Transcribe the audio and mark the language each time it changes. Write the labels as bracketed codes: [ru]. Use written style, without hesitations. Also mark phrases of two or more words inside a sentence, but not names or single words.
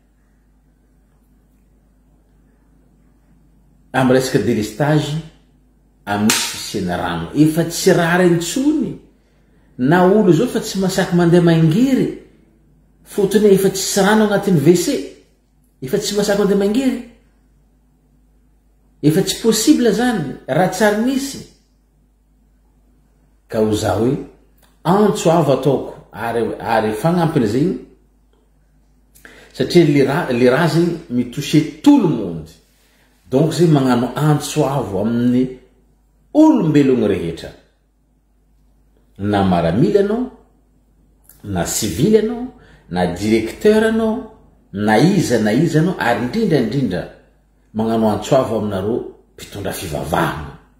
[mg] amy resaka délestage amin'ny fisiana rano efa tsy rary intsony na olo zao fa tsy masaky mandeha mangiry fotony efa tsisy rano agnatin'ny WC efa tsy masaky mandeha mangiry efa tsy possible zany raha tsary nisy ka ho za hoe antso avo ataoko ary fagnampiny zegny satria le raha zegny mitoucher [fr] tout le monde. [mg] Donc zegny magnano antso avo amin'ny olombelogno rehetra, na maramila anao, na civil anao, na directeur anao, na iza anao, ary indrindra magnano antso avo aminareo mpitondra fivavahana.